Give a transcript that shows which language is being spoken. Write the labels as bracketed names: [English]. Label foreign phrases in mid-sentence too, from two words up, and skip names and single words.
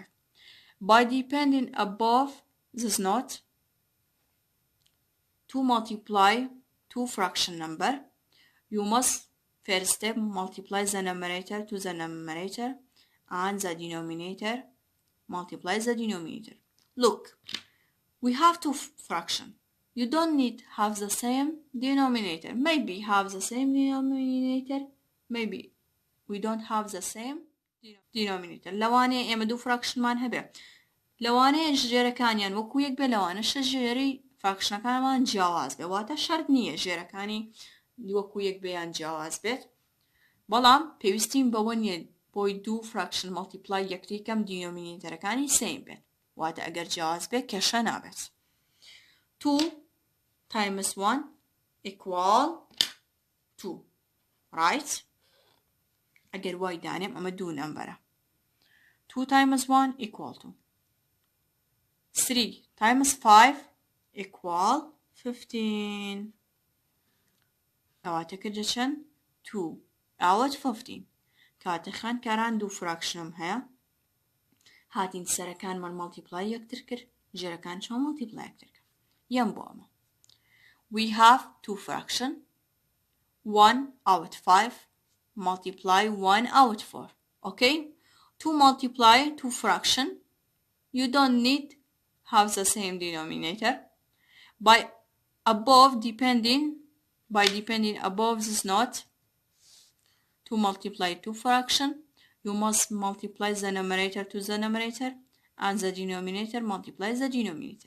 [English] By depending above this note to multiply two fraction number, you must first step multiply the numerator to the numerator and the denominator multiply the denominator. Look, we have two fraction. You don't need have the same denominator. Maybe have the same denominator. Maybe we don't have the same denominator. [Central Kurdish] لوانه ئێمە دوو fraction-مان هەبێ. لەوانەیە ژێرەکانیان وەکو یەک بێ لەوانەشە ژێری فراکشنەکانمان جیاواز بێ واتە شەرت نییە ژێرەکانی وەکو یەک بێیان جیاواز بێت بەڵام پێویستیم بەوە نیە بۆی دوو فراکشن مالتیپلای یەکتریکەم دینۆمینێتەرەکانی سیم بێت واتە ئەگەر جیاواز بێت کێشە نابێت [English] 2 times 1 equal 2 right [Central Kurdish] ئەگەر وای دانێم ئەمە دوو نەمبەرە [English] 2 times 1 equal 2 3 times 5 equal 15 [Central Kurdish] کەواتەکە چەند 2 out 15 کاتە خوێندکاران دوو فراکشنم هەیە هاتین سەرەکانمان مالتیپلای یەکتر کرد ژێرەکان چۆن مالتیپلای یەکتر کرد یەم بۆ ئەمە [English] we have two fraction 1/5 multiply 1/4 okay to multiply two fraction, you don't need have the same denominator. By depending above this note, to multiply two fraction, you must multiply the numerator to the numerator, and the denominator multiplies the denominator.